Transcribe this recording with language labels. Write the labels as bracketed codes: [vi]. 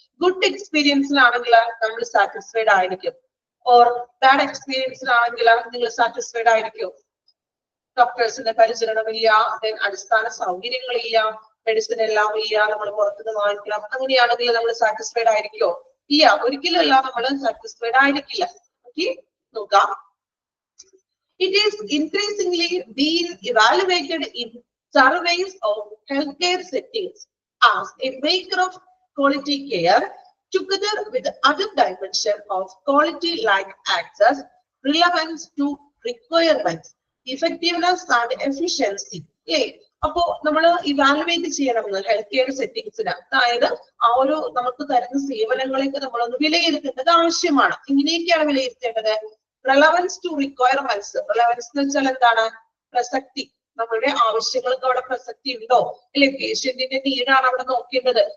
[ml] Good എക്സ്പീരിയൻസിലാണെങ്കിൽ നമ്മൾ satisfied ആയിരിക്കും, or bad എക്സ്പീരിയൻസിലാണെങ്കിൽ നിങ്ങൾ സാറ്റിസ്ഫൈഡ് ആയിരിക്കും. ഡോക്ടേഴ്സിന്റെ പരിചരണമില്ല, അടിസ്ഥാന സൗകര്യങ്ങളില്ല, മെഡിസിൻ എല്ലാം ഇല്ല, നമ്മൾ പുറത്തുനിന്ന് വാങ്ങിക്കണം, അങ്ങനെയാണെങ്കിൽ നമ്മൾ സാറ്റിസ്ഫൈഡ് ആയിരിക്കോ? ഇല്ല, ഒരിക്കലും അല്ല, നമ്മൾ സാറ്റിസ്ഫൈഡ് ആയിരിക്കില്ല. ഓക്കെ, നോക്കാം. [en] It is increasingly being evaluated in surveys of healthcare settings as a maker of quality care, together with other dimensions of quality like access, relevance to requirements, effectiveness and efficiency. [ml] അപ്പോ നമ്മൾ evaluate ചെയ്യണം health care സെറ്റിംഗ്സിന്. അതായത് ആ ഒരു നമുക്ക് തരുന്ന സേവനങ്ങളെയൊക്കെ നമ്മളൊന്ന് വിലയിരുത്തേണ്ടത് ആവശ്യമാണ്. ഇങ്ങനെയൊക്കെയാണ് വിലയിരുത്തേണ്ടത്. Relevance to requirements. റെലവൻസ് എന്ന് വെച്ചാൽ എന്താണ്? പ്രസക്തി. നമ്മളുടെ ആവശ്യങ്ങൾക്ക് അവിടെ പ്രസക്തി ഉണ്ടോ അല്ലെ. പേഷ്യന്റിന്റെ നീഡാണ് അവിടെ നോക്കേണ്ടത്.